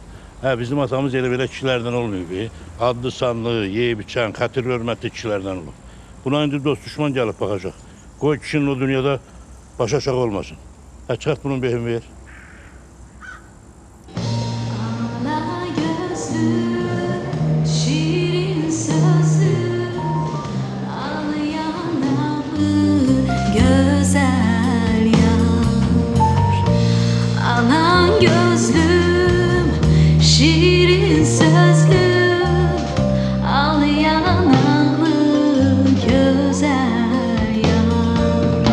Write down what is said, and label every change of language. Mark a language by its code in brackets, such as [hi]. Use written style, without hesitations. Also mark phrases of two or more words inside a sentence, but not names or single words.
[az] Hə, bizim atamız elə belə kişilərdən olmuyor. Adlı sanlı, yeyib içən, xətir hörmətli kişilərdən olub. Buna indi dost düşman gəlib baxacaq. Qoy kişinin o dünyada baş aşağı olmasın. Hə, çıxart bunun behini ver. Ala gözlü, şirin sözlü, al yanaklı, güzel yar. Alan gözlüm, şirin sözlüm, al yanaklı, güzel yar.